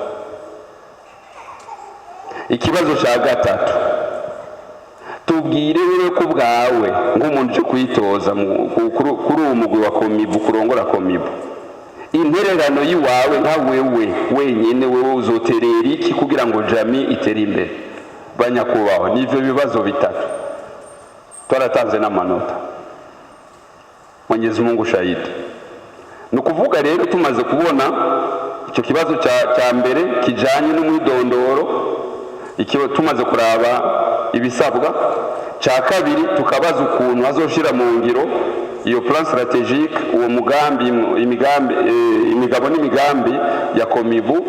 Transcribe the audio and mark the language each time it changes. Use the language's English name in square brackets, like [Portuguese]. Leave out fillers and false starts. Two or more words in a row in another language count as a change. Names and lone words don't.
[Rundi] Ikibazo cha gatatu, tubwire wewe ko bwawe nk'umuntu cyo kwitoza kuri umugwi wa Komibu, kurongora Komibu, intererano yiwawe nka wewe wenyene, wewe uzoterera iki kugira ngo jamii itere imbere? Banyakubaho nivyo bibazo bitatu twaratanze n'amanota. [Swahili] Mwenyezi Mungu shahidi. [Rundi] Nukuvuga rero tumaze kubona icyo kibazo cha mbere kijanye n'umwidondoro, ikiwa tumaze kuraba ibisabwa, cha kabiri tukabaza ukuntu azoshira mu ngiro iyo [French] plan stratégique, [Rundi] uwo mugambi, imigabo n'imigambi ya Komibu.